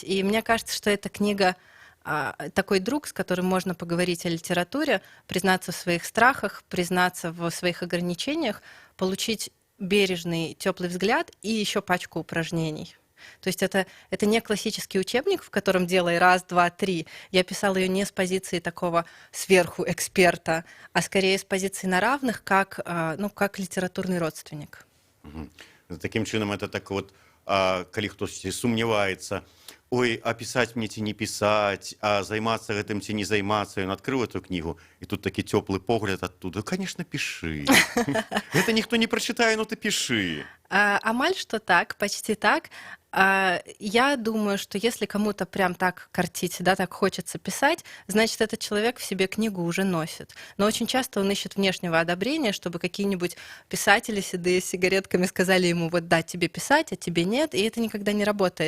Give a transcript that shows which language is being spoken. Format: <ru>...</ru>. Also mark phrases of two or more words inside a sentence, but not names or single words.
<ru>И мне кажется, что эта книга такой друг, с которым можно поговорить о литературе, признаться в своих страхах, признаться в своих ограничениях, получить бережный, теплый взгляд и еще пачку упражнений. То есть это не классический учебник, в котором делай раз, два, три. Я писала ее не с позиции такого сверху эксперта, а скорее с позиции на равных, как литературный родственник. Угу.</ru> <be>Таким чынам,</be> <ru>это так вот,</ru> <be>калі хтосьці сумневаецца, ой, а пісаць мне ці не пісаць, а займацца гэтым ці не займацца, ён адкрыў</be> <ru>эту кнігу,</ru> <be>і тут такі цёплы погляд адтуда. Конечно, пішы. Гэта ніхто не прачытае, но ты пішы.</be> <ru>Амаль что так, почти так. Я думаю, что если кому-то прям так кортить, да, так хочется писать, значит, этот человек в себе книгу уже носит. Но очень часто он ищет внешнего одобрения, чтобы какие-нибудь писатели седые с сигаретками сказали ему, вот да, тебе писать, а тебе нет, и это никогда не работает.</ru>